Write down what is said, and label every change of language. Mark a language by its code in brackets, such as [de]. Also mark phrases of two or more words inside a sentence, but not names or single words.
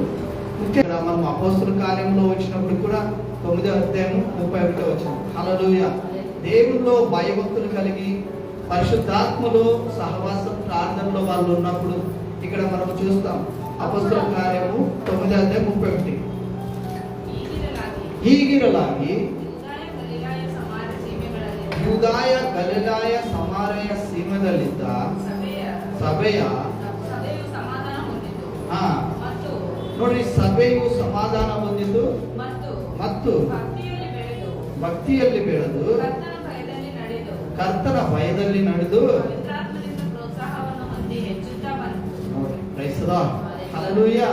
[te] ముఖ్యంగా మనం అపోస్తుల కార్యంలో వచ్చినప్పుడు కూడా 9వ అధ్యాయం 31వ వచనం. హల్లెలూయా. దేవుల్లో భయభక్తులు కలిగి పరిశుద్ధాత్మలో సహవాసం ప్రార్థనలో వాళ్ళు ఉన్నప్పుడు ఇక్కడ మనం చూస్తాం. అపోస్తుల కార్యము 9వ అధ్యాయం 31. [kn] ಹೀಗಿರಲಾಗಿ ಯೂದಾಯ ಗಲಿಲಾಯ ಸಮಾರ್ಯ ಸೀಮೆಯಲ್ಲಿದ್ದ ಸಭೆಯ ನೋಡ್ರಿ, ಸಭೆಯು ಸಮಾಧಾನ ಹೊಂದಿದ್ದು ಮತ್ತು ಭಕ್ತಿಯಲ್ಲಿ ಬೆಳೆದು ಕರ್ತನ ಭಯದಲ್ಲಿ ನಡೆದು ಹಲ್ಲೆಲೂಯಾ.